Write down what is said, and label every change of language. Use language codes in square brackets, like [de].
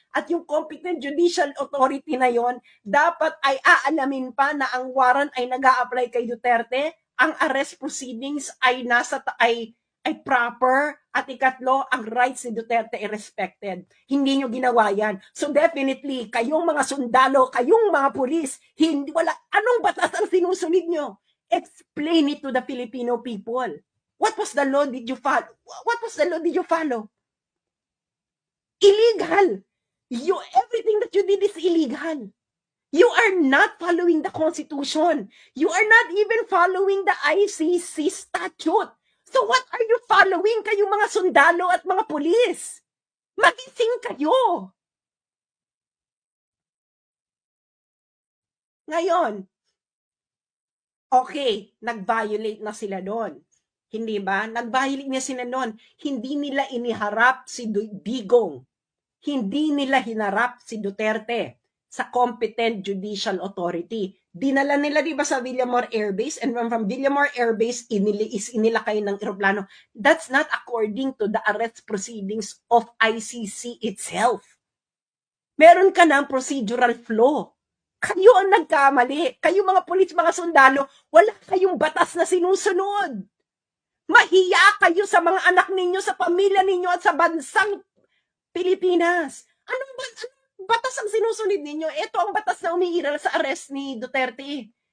[tl] At yung competent judicial authority na yon, dapat ay aalamin pa na ang warrant ay nag-a-apply kay Duterte, ang arrest proceedings ay proper, at ikatlo, ang rights ni Duterte ay respected. Hindi nyo ginawa yan. So definitely, kayong mga sundalo, kayong mga pulis, anong batas ang sinusunod nyo? [en] Explain it to the Filipino people. What was the law did you follow? What was the law did you follow? Illegal. Everything that you did is illegal. You are not following the Constitution. You are not even following the ICC statute. So what are you following, [tl] kayong mga sundalo at mga pulis? Magising kayo. Ngayon, okay, nag-violate na sila doon. Hindi ba? Nag-violate na sila noon. Hindi nila iniharap si Digong. Hindi nila hinarap si Duterte sa competent judicial authority. Dinala nila, di ba, sa Villamor Air Base, [en] and from Villamor Air Base, [tl] inilakay ng eroplano. [en] That's not according to the arrest proceedings of ICC itself. [tl] Meron ka ng procedural flaw. Kayo ang nagkamali. Kayo mga pulis, mga sundalo, wala kayong batas na sinusunod. Mahiya kayo sa mga anak ninyo, sa pamilya ninyo, at sa bansang Pilipinas. Anong batas ang sinusunod ninyo? Ito ang batas na umiiral sa arrest ni Duterte.